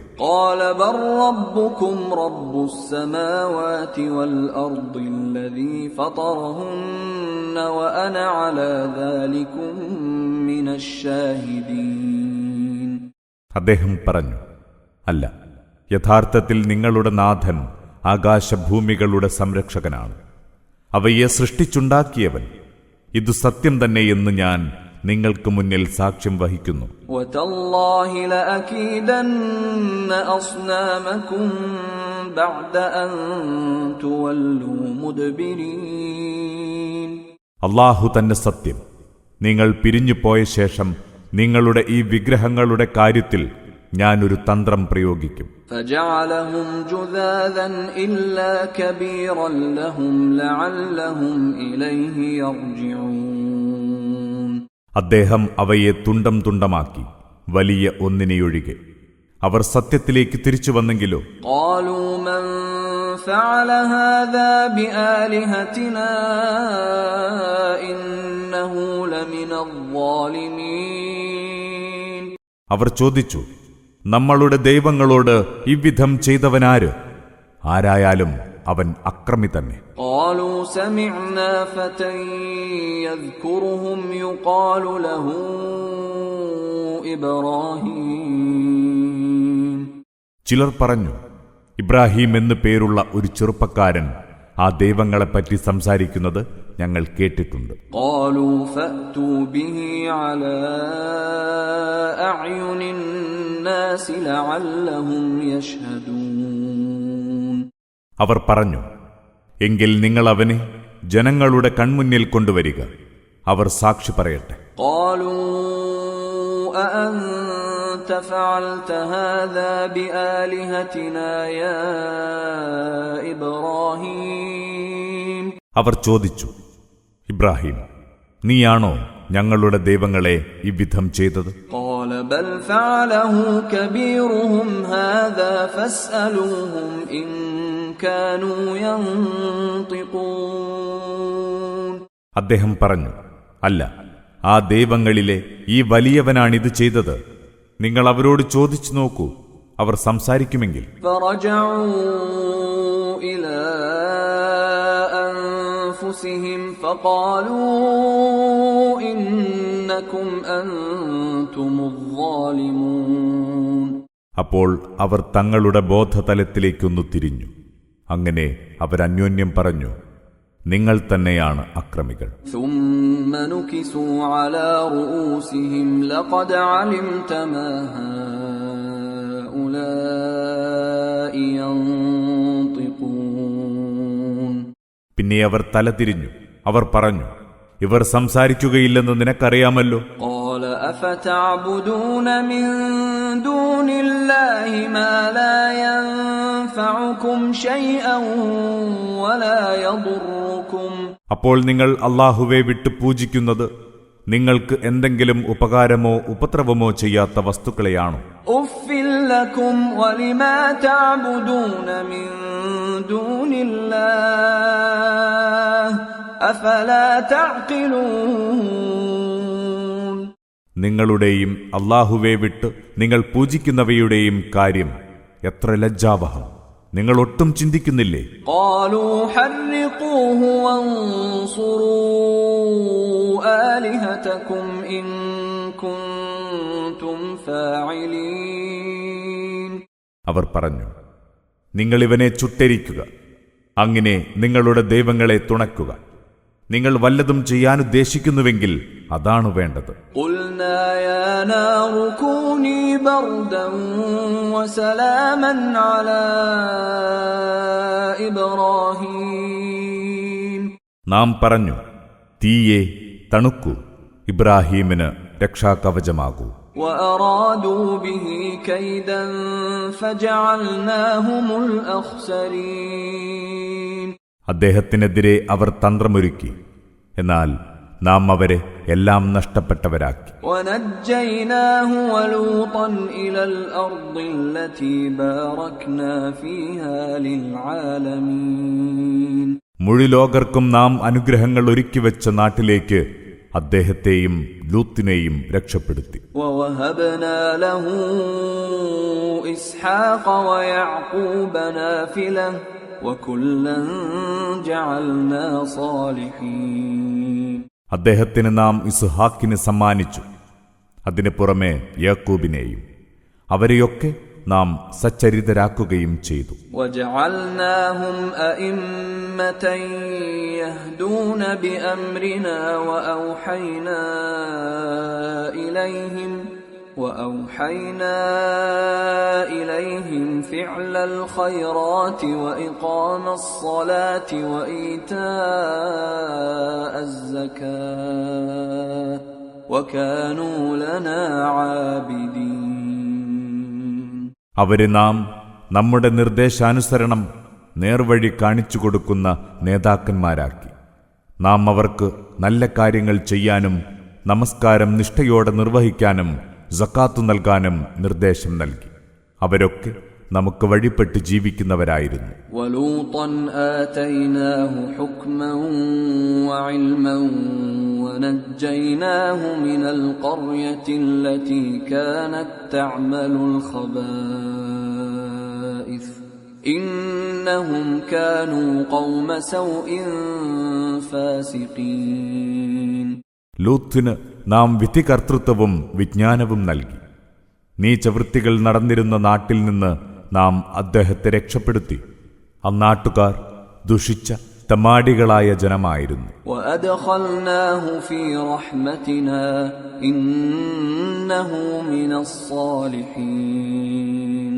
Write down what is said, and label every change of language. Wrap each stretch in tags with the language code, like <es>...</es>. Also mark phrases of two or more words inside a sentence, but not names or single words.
<ar>قَالَ بَلْ رَبُّكُمْ رَبُّ السَّمَاوَاتِ وَالْأَرْضِ الَّذِي فَطَرَهُنَّ وَأَنَا عَلَى ذَلِكُمْ مِنَ الشَّاهِدِينَ.</ar> <ml>അദ്ദേഹം പറഞ്ഞു, അല്ല, യഥാർത്ഥത്തിൽ നിങ്ങളുടെ നാഥൻ ആകാശഭൂമികളുടെ സംരക്ഷകനാണ്, അവയെ സൃഷ്ടിച്ചുണ്ടാക്കിയവൻ. ഇതു സത്യം തന്നെയെന്ന് ഞാൻ നിങ്ങൾക്ക് മുന്നിൽ സാക്ഷ്യം വഹിക്കുന്നു.</ml> <ar>وَتَاللَّهِ لَأَكِيدَنَّ أَصْنَامَكُمْ بَعْدَ أَن تُوَلُّوا مُدْبِرِينَ.</ar> <ml>അല്ലാഹു തന്നെ സത്യം, നിങ്ങൾ പിരിഞ്ഞുപോയ ശേഷം നിങ്ങളുടെ ഈ വിഗ്രഹങ്ങളുടെ കാര്യത്തിൽ ഞാൻ ഒരു തന്ത്രം പ്രയോഗിക്കും.</ml> <ar>فَجَعَلَهُمْ جُذَاذًا إِلَّا كَبِيرًا لَهُمْ لَعَلَّهُمْ إِلَيْهِ يَرْجِعُونَ.</ar> <ml>അദ്ദേഹം അവയെ തുണ്ടം തുണ്ടമാക്കി, വലിയ ഒന്നിനെയൊഴികെ. അവർ സത്യത്തിലേക്ക് തിരിച്ചു വന്നെങ്കിലോ?</ml> <ar>قَالُوا مَنْ فَعَلَ هَذَا بِآلِهَتِنَا إِنَّهُ لَمِنَ الظَّالِمِينَ.</ar> <ml>അവർ ചോദിച്ചു, നമ്മളുടെ ദൈവങ്ങളോട് ഇவ்விധം ചെയ്തവനാര്? ആരായാലും അവൻ അക്രമി തന്നെ.</ml> <ar>قَالُوا سَمِعْنَا فَتًى يَذْكُرُهُمْ يُقَالُ لَهُ إِبْرَاهِيمُ.</ar> <ml>ചിലർ പറഞ്ഞു, ഇബ്രാഹിം എന്നു പേരുള്ള ഒരു ചെറുപ്പക്കാരൻ ആ ദൈവങ്ങളെപ്പറ്റി സംസാരിക്കുന്നത് ഞങ്ങൾ കേട്ടിട്ടുണ്ട്.</ml> <ar>قَالُوا فَأْتُوا بِهِ عَلَى أَعْيُنِ النَّاسِ لَعَلَّهُمْ يَشْهَدُونَ.</ar> <ml>അവർ പറഞ്ഞു, എങ്കിൽ നിങ്ങൾ അവനെ ജനങ്ങളുടെ കൺമുന്നിൽ കൊണ്ടുവരിക, അവർ സാക്ഷി പറയട്ടെ.</ml> <ar>قالوا أأنت فعلت هذا بآلهتنا يا إبراهيم</ar> <ml>അവർ ചോദിച്ചു, ഇബ്രാഹിം, നീയാണോ ഞങ്ങളുടെ ദൈവങ്ങളെ ഇவ்விധം ചെയ്തത്?</ml> <ar>قال بل فعله كبيرهم هذا فاسألوهم إن كانوا ينطقون.</ar> <ml>അദ്ദേഹം പറഞ്ഞു, അല്ല, ആ ദൈവങ്ങളിലെ ഈ വലിയവനാണിത് ചെയ്തത്. നിങ്ങൾ അവരോട് ചോദിച്ചു നോക്കൂ, അവർ സംസാരിക്കുമെങ്കിൽ.</ml> <ar>فرجعوا إلى أنفسهم فقالوا إنكم أنتم الظالمون.</ar> <ml>അപ്പോൾ അവർ തങ്ങളുടെ ബോധതലത്തിലേക്കൊന്നു തിരിഞ്ഞു. അങ്ങനെ അവരന്യോന്യം പറഞ്ഞു, നിങ്ങൾ തന്നെയാണ് അക്രമികൾ.</ml> <ar>ثم نكسوا على رؤوسهم لقد علمت ما هؤلاء ينطقون.</ar> <ml>പിന്നെ അവർ തലതിരിഞ്ഞു. അവർ പറഞ്ഞു, ഇവർ സംസാരിക്കുകയില്ലെന്ന് നിനക്കറിയാമല്ലോ.</ml> <ar>قال أفتعبدون من دون الله ما لا ينفعكم شيئا ولا يضركم.</ar> <ml>അപ്പോൾ നിങ്ങൾ അല്ലാഹുവെ വിട്ട് പൂജിക്കുന്നത് നിങ്ങൾക്ക് എന്തെങ്കിലും ഉപകാരമോ ഉപദ്രവമോ ചെയ്യാത്ത വസ്തുക്കളെയാണോ?</ml> <ar>أُفٍّ لكم ولما تعبدون من دون الله أفلا تعقلون.</ar> <ml>നിങ്ങളുടെയും അല്ലാഹുവെ വിട്ട് നിങ്ങൾ പൂജിക്കുന്നവയുടെയും കാര്യം എത്ര ലജ്ജാവഹം! നിങ്ങൾ ഒട്ടും ചിന്തിക്കുന്നില്ലേ?</ml> <ar>قالوا حرقوه وانصروا آلهتكم إن كنتم فاعلين.</ar> <ml>അവർ പറഞ്ഞു, നിങ്ങൾ ഇവനെ ചുട്ടെരിക്കുക, അങ്ങനെ നിങ്ങളുടെ ദൈവങ്ങളെ തുണക്കുക. നിങ്ങൾ വല്ലതും ചെയ്യാനുദ്ദേശിക്കുന്നുവെങ്കിൽ അതാണ് വേണ്ടത്.</ml> <ar>قلنا يا نار كوني بردا وسلاما على إبراهيم.</ar> <ml>നാം പറഞ്ഞു, തീയെ തണുക്കൂ, ഇബ്രാഹീമിന് രക്ഷാകവചമാകൂ.</ml> <ar>وأرادوا به كيدا فجعلناهم الأخسرين.</ar> <ml>അദ്ദേഹത്തിനെതിരെ അവർ തന്ത്രമൊരുക്കി, എന്നാൽ നാം അവരെ എല്ലാം നഷ്ടപ്പെട്ടവരാക്കി.</ml> <ar>ونجيناه ولوطا إلى الأرض التي باركنا فيها للعالمين.</ar> <ml>മുഴുലോകർക്കും നാം അനുഗ്രഹങ്ങൾ ഒരുക്കിവെച്ച നാട്ടിലേക്ക് അദ്ദേഹത്തെയും ലൂത്തിനെയും രക്ഷപ്പെടുത്തി.</ml> <ar>ووهبنا له إسحاق ويعقوب نافلة وكلا جعلنا صالحين.</ar> <ml>അദ്ദേഹത്തിന് നാം ഇസ്ഹാക്കിന് സമ്മാനിച്ചു, അതിനു പുറമെ യാക്കൂബിനെയും. അവരെയൊക്കെ നാം സച്ചരിതരാക്കുകയും ചെയ്തു.</ml> <ar>وجعلناهم أئمة يهدون بأمرنا وأوحينا إليهم فعل الخيرات وإقام الصلاة وإيتاء الزكاة وكانوا لنا عابدين.</ar> <ml>അവരെ നാം നമ്മുടെ നിർദ്ദേശാനുസരണം നേർവഴി കാണിച്ചു കൊടുക്കുന്ന നേതാക്കന്മാരാക്കി. നാം അവർക്ക് നല്ല കാര്യങ്ങൾ ചെയ്യാനും നമസ്കാരം നിഷ്ഠയോടെ നിർവഹിക്കാനും സക്കാത്തു നൽകാനും നിർദ്ദേശം നൽകി. അവരൊക്കെ നമുക്ക് വഴിപ്പെട്ട് ജീവിക്കുന്നവരായിരുന്നു.</ml> <ar>وَلُوطًا آتَيْنَاهُ حُكْمًا وَعِلْمًا وَنَجَّيْناهُ مِنَ الْقَرْيَةِ الَّتِي كَانَتْ تَعْمَلُ الْخَبَائِثَ إِنَّهُمْ كَانُوا قَوْمَ سَوْءٍ فَاسِقِينَ.</ar> <ml>ലൂത്തിന് നാം വിധികർത്തൃത്വവും വിജ്ഞാനവും നൽകി. നീചവൃത്തികൾ നടന്നിരുന്ന നാട്ടിൽ നിന്ന് നാം അദ്ദേഹത്തെ രക്ഷപ്പെടുത്തി. അന്നാട്ടുകാർ ദുഷിച്ച തമാടികളായ ജനമായിരുന്നു.</ml> <ar>وَأَدْخَلْنَاهُ فِي رَحْمَتِنَا إِنَّهُ مِنَ الصَّالِحِينَ.</ar>